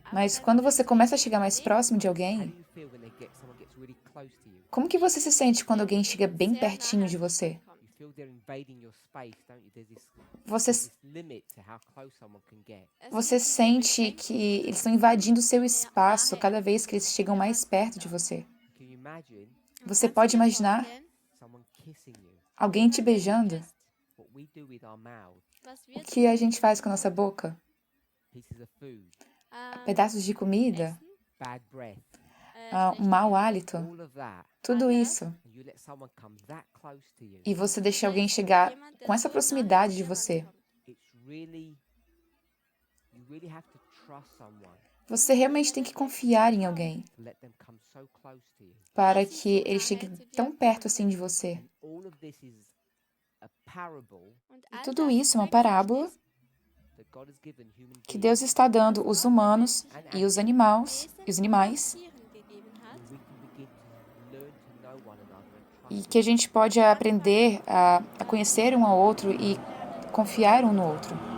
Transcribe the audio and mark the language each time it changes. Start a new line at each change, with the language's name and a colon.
Portuguese: Mas quando você começa a chegar mais próximo de
English: How
Portuguese: alguém,
English: do you feel when someone gets really close to you?
Portuguese: como que você se sente quando alguém chega bem pertinho de você?
English: You feel they're invading your space, don't you? There's
Portuguese: Você,
English: this limit to how close someone can get.
Portuguese: você sente que eles estão invadindo o seu espaço cada vez que eles chegam mais perto de você.
English: Can you imagine
Portuguese: Você pode imaginar
English: someone kissing you?
Portuguese: alguém te beijando?
English: What we do with our mouth,
Portuguese: O que a gente faz com a nossa boca?
English: pieces of food,
Portuguese: Pedaços de comida?
English: bad breath,
Portuguese: Um mau hálito?
English: all of that.
Portuguese: Tudo isso.
English: And you let someone come that close to you.
Portuguese: E você deixa alguém chegar com essa proximidade de você.
English: It's really, you really have to trust someone
Portuguese: Você realmente tem que confiar em alguém
English: to let them come so close to you.
Portuguese: para que ele chegue tão perto assim de você.
English: And all of this is a parable
Portuguese: E tudo isso é uma parábola
English: that God has given human
Portuguese: que
English: beings
Portuguese: Deus está dando os humanos e os animais
English: where we can begin to learn to know one another and trust
Portuguese: que a gente pode aprender a conhecer um ao outro e confiar um no outro.